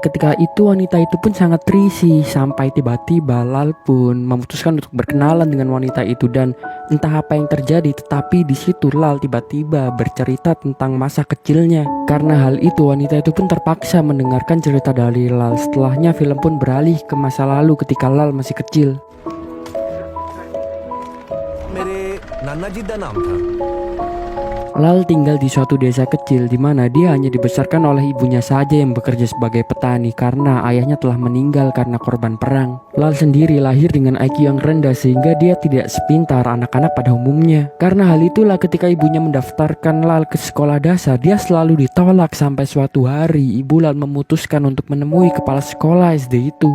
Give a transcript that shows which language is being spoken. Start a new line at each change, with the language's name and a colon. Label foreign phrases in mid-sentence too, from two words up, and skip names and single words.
Indonesian: Ketika itu wanita itu pun sangat risih, sampai tiba-tiba Lal pun memutuskan untuk berkenalan dengan wanita itu. Dan entah apa yang terjadi, tetapi di situ Lal tiba-tiba bercerita tentang masa kecilnya. Karena hal itu wanita itu pun terpaksa mendengarkan cerita dari Lal. Setelahnya film pun beralih ke masa lalu ketika Lal masih kecil.
Hindi: नाना जी दा नाम था।
Indonesian: Lal tinggal di suatu desa kecil di mana dia hanya dibesarkan oleh ibunya saja yang bekerja sebagai petani karena ayahnya telah meninggal karena korban perang. Lal sendiri lahir dengan IQ yang rendah sehingga dia tidak sepintar anak-anak pada umumnya. Karena hal itulah ketika ibunya mendaftarkan Lal ke sekolah dasar, dia selalu ditolak sampai suatu hari ibu Lal memutuskan untuk menemui kepala sekolah SD itu.